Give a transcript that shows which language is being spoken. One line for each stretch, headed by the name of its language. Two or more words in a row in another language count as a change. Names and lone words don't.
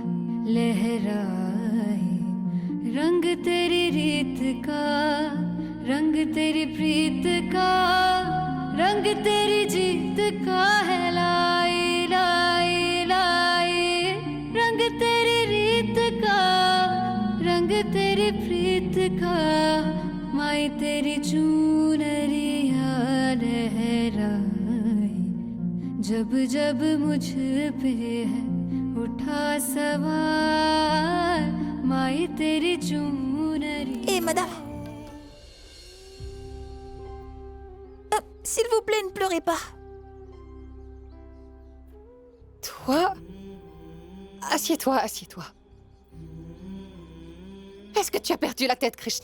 Hindi: लहराए रंग तेरी रीत का रंग तेरी प्रीत का रंग तेरी जीत का है लाई लाई लाई रंग तेरी रीत का रंग तेरी प्रीत का माई तेरी चुनरिया लहराए जब जब मुझ पे है उठा सवार माई तेरी चुनरिया।
French: Et madame, s'il vous plaît, ne pleurez pas. Toi? Assieds-toi, assieds-toi. Est-ce que tu as perdu la tête, Krishna?